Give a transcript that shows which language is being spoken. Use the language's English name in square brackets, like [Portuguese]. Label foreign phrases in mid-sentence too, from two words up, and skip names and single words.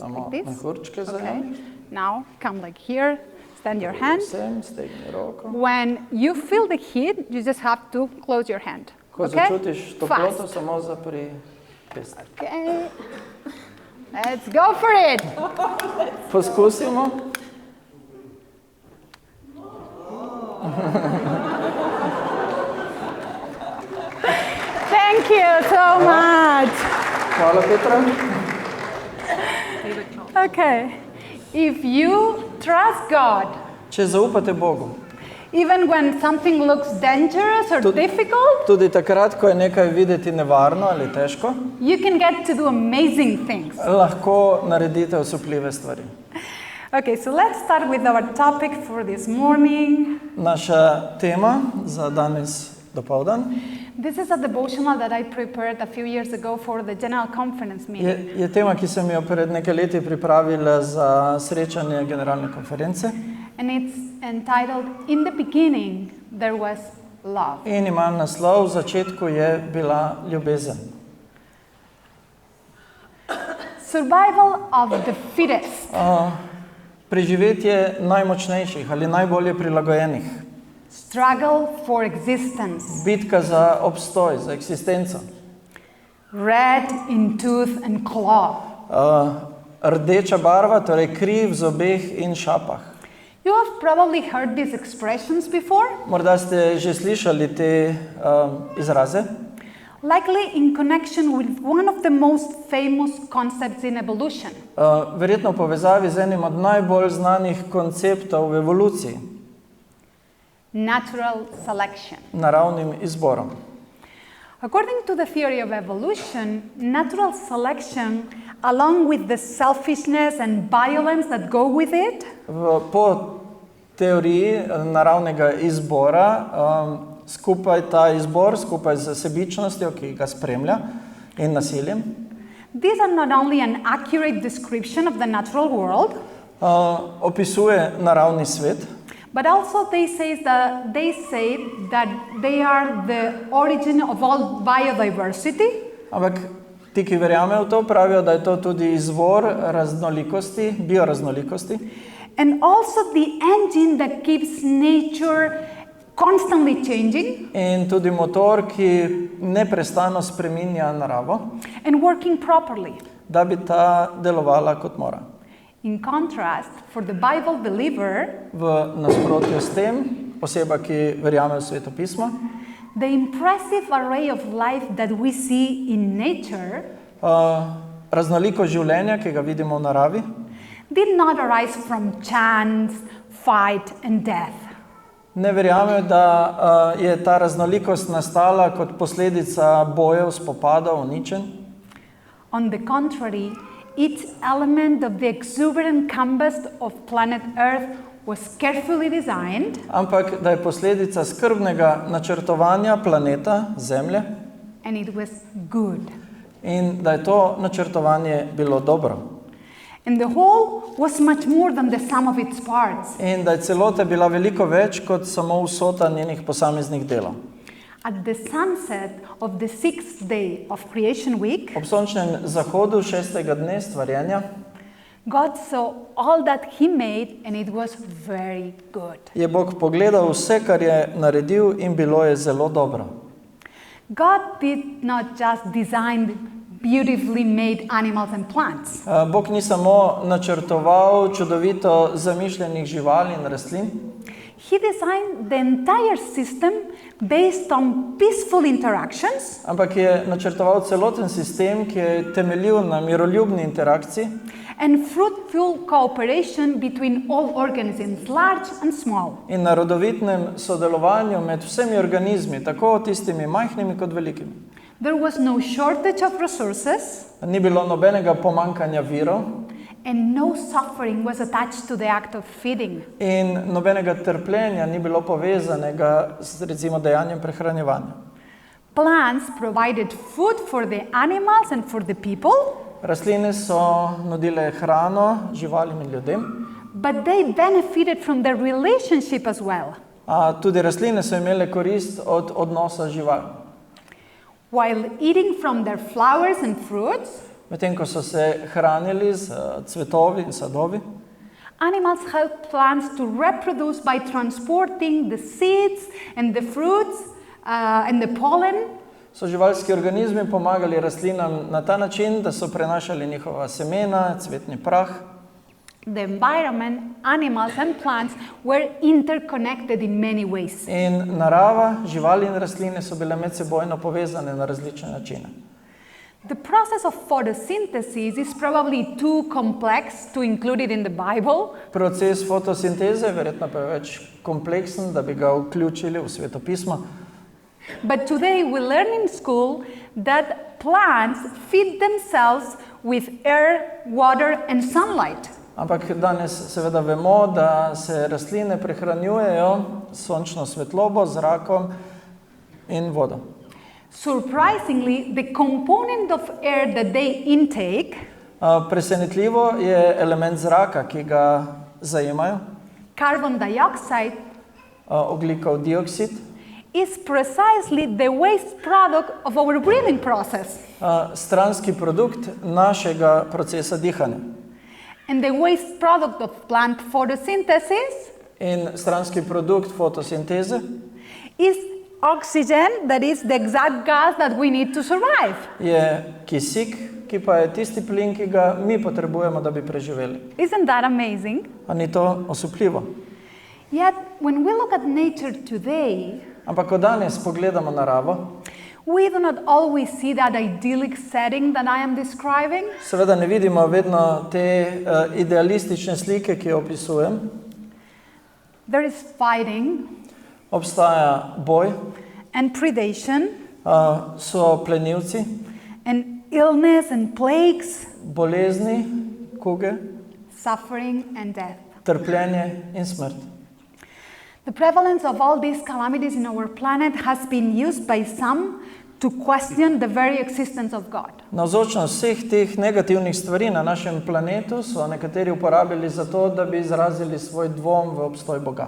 [Slovenian] Samo [English] like this. [Slovenian] mehurčke Okay. zajemi. [English] Now come like here, stand your hand. [Slovenian] Sem, stegni roko. [English] When you feel the heat, you just have to close your hand. [Slovenian] Ko začutiš toploto, samo zapri pest. [English] Okay. Let's go for it. [Slovenian] Poskusimo. [English] Thank you so much. [Slovenian] Hvala, Petra. [English] Okay. If you trust God, [Slovenian] Če zaupate Bogu, [English] even when something looks dangerous or difficult, [Slovenian] tudi takrat, ko je nekaj videti nevarno ali težko, [English] you can get to do amazing things. [Slovenian] lahko naredite osupljive stvari. [English] Okay, so let's start with our topic for this morning. [Slovenian] Naša tema za danes dopoldan [English] This is a devotional that I prepared a few years ago for the General Conference meeting. [Slovenian] je tema, ki sem jo pred nekaj leti pripravila za srečanje generalne konference. [English] And it's entitled, In the Beginning There Was Love. [Slovenian] In ima naslov, v začetku je bila ljubezen. [English] Survival of the fittest. [Slovenian] Preživetje najmočnejših ali najbolje prilagojenih. [English] Struggle for existence. [Slovenian] Bitka za obstoj, za eksistenco. [English] Red in tooth and claw. [Slovenian] rdeča barva, torej kri v zobeh in šapah. [English] You have probably heard these expressions before, [Slovenian] Morda ste že slišali te izraze. [English] likely in connection with one of the most famous concepts in evolution. [Slovenian] Verjetno v povezavi z enim od najbolj znanih konceptov v evoluciji, [English] Natural selection. [Slovenian] naravnim izborom. [English] According to the theory of evolution, natural selection, along with the selfishness and violence that go with it, [Slovenian] Po teoriji naravnega izbora, skupaj ta izbor, skupaj z sebičnostjo, ki ga spremlja, in nasiljem, [English] these are not only an accurate description of the natural world, [Slovenian] opisuje naravni svet, [English] but also they say that they are the origin of all biodiversity, [Slovenian] ampak ti, ki verjamejo v to, pravijo, da je to tudi izvor raznolikosti, bioraznolikosti, [English] and also the engine that keeps nature constantly changing [Slovenian] in tudi motor, ki neprestano spreminja naravo, [English] and working properly. [Slovenian] da bi ta delovala kot mora. [English] In contrast, for the Bible believer, [Slovenian] V nasprotju s tem, oseba, ki verjame v svetopismo, [English] the impressive array of life that we see in nature [Slovenian] raznoliko življenja, ki ga vidimo v naravi, [English] did not arise from chance, fight, and death. [Slovenian] ne verjamejo, da je ta raznolikost nastala kot posledica bojev, spopadov, uničenj. [English] On the contrary, each element of the exuberant canvas of planet Earth was carefully designed, [Slovenian] Ampak da je posledica skrbnega načrtovanja planeta, Zemlje, [English] and it was good. [Slovenian] in da je to načrtovanje bilo dobro. [English] And the whole was much more than the sum of its parts. [Slovenian] In da je celota bila veliko več kot samo vsota njenih posameznih delov. [English] At the sunset of the 6th day of Creation Week, [Slovenian] Ob sončnem zahodu 6. dne stvarjenja [English] God saw all that He made, and it was very good. [Slovenian] je Bog pogledal vse, kar je naredil, in bilo je zelo dobro. [English] God did not just design beautifully made animals and plants. [Slovenian] Bog ni samo načrtoval čudovito zamišljenih živali in rastlin, [English] He designed the entire system based on peaceful interactions [Slovenian] ampak je načrtoval celoten sistem, ki je temeljil na miroljubni interakciji [English] and fruitful cooperation between all organisms, large and small. [Slovenian] in na rodovitnem sodelovanju med vsemi organizmi, tako tistimi majhnimi kot velikimi. [English] There was no shortage of resources, [Slovenian] Ni bilo nobenega pomankanja virov [English] and no suffering was attached to the act of feeding. [Slovenian] in nobenega trpljenja ni bilo povezanega z recimo dejanjem prehranjevanja. [English] Plants provided food for the animals and for the people, [Slovenian] Rastline so nudile hrano živalim in ljudem, [English] but they benefited from their relationship as well. [Slovenian] a tudi rastline so imele korist od odnosa živali. [English] While eating from their flowers and fruits, [Slovenian] Medtem ko so se hranili z cvetovi in sadovi, [English] animals help plants to reproduce by transporting the seeds and the fruits and the pollen, [Slovenian] so živalski organizmi pomagali rastlinam na ta način, da so prenašali njihova semena, cvetni prah. [English] the environment, animals and plants were interconnected in many ways. [Slovenian] In narava, živali in rastline so bile medsebojno povezane na različne načine. [English] The process of photosynthesis is probably too complex to include it in the Bible, [Slovenian] Proces fotosinteze verjetno pa je več kompleksen, da bi ga vključili v svetopismo. [English] but today we learn in school that plants feed themselves with air, water and sunlight. [Slovenian] Ampak danes seveda vemo, da se rastline prehranjujejo s sončno svetlobo, zrakom in vodo. [English] Surprisingly, the component of air that they intake [Slovenian] Presenetljivo je element zraka, ki ga zajemajo, [English] carbon dioxide [Slovenian] ogljikov dioksid, [English] is precisely the waste product of our breathing process. [Slovenian] stranski produkt našega procesa dihanja. [English] And the waste product of plant photosynthesis [Slovenian] In stranski produkt fotosinteze [English] is oxygen, that is the exact gas that we need to survive. [Slovenian] je kisik, ki pa je tisti plin, ki ga mi potrebujemo, da bi preživeli. [English] Isn't that amazing? [Slovenian] A ni to osupljivo? [English] Yet, when we look at nature today, [Slovenian] Ampak ko danes pogledamo naravo, [English] we do not always see that idyllic setting that I am describing. [Slovenian] seveda ne vidimo vedno te idealistične slike, ki jo opisujem. [English] There is fighting [Slovenian] Obstaja boj, [English] and predation [Slovenian] so plenilci, [English] and illness and plagues, [Slovenian] bolezni, kuge, [English] suffering and death. [Slovenian] trpljenje in smrt. [English] The prevalence of all these calamities in our planet has been used by some to question the very existence of God. [Slovenian] Navzočnost vseh teh negativnih stvari na našem planetu so nekateri uporabili za to, da bi izrazili svoj dvom v obstoj Boga.